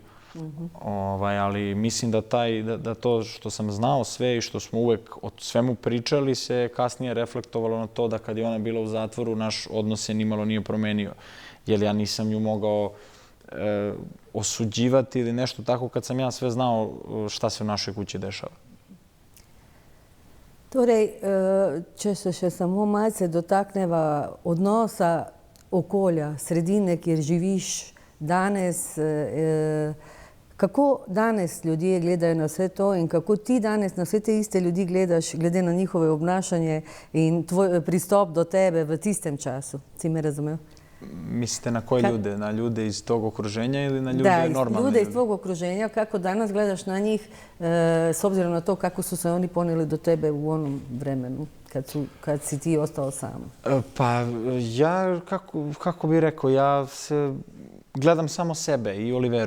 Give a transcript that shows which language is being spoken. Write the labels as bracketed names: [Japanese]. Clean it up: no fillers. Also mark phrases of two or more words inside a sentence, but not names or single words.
[Serbian] Ali mislim da to što sam znao sve i što smo uvek o svemu pričali se kasnije reflektovalo na to da kad je ona bila u zatvoru naš odnos se nimalo nije promenio. Jer ja nisam ju mogao osuđivati ili nešto tako kad sam ja sve znao šta se u našoj kući dešava. [Slovenian] Torej, če se še samo malce dotakneva odnosa okolja, sredine, kjer živiš danes, kako danes ljudje gledajo na vse to in kako ti danes na vse te iste ljudi gledaš, glede na njihove obnašanje in tvoj pristop do tebe v tistem času? Si me razumel? [Serbian] Mislite na koje ljude? Na ljude iz tog okruženja ili na ljude normalne? Da, ljude iz tvog okruženja. Kako danas gledaš na njih s obzirom na to kako su se oni poneli do tebe u onom vremenu kad si ti ostao sam? Pa ja, kako bih rekao, ja se gledam samo sebe i Oliveru.